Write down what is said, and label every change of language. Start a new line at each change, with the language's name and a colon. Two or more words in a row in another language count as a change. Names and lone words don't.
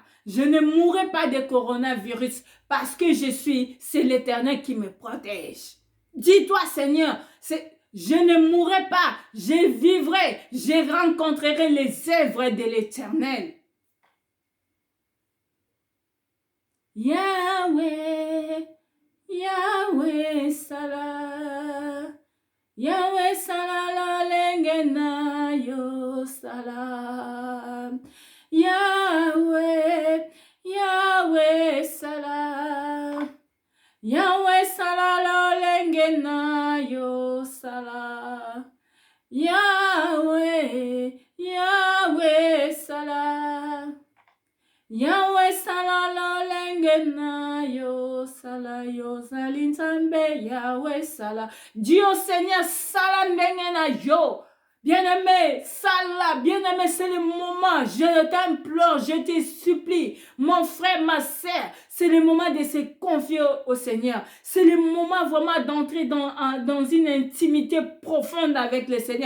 French: Je ne mourrai pas de coronavirus parce que c'est l'Éternel qui me protège. Dis-toi, Seigneur, je ne mourrai pas, je vivrai, je rencontrerai les œuvres de l'Éternel.
Lingala: Yahweh, Yahweh Salah, Yahweh Salah lengena yo Salah, Yahweh, Yahweh Salah, Yahweh Salah lengena yo Salah, Yahweh, Yahweh Salah. Yahweh Salah lengena yo Salah yo zalintambe Yahweh Salah.
French: Dieu Seigneur
Lingala: Salah lengena yo.
French: Bien-aimé, Salah, bien-aimé, c'est le moment. Je t'implore, je te supplie, mon frère, ma sœur, c'est le moment de se confier au Seigneur. C'est le moment vraiment d'entrer dans une intimité profonde avec le Seigneur.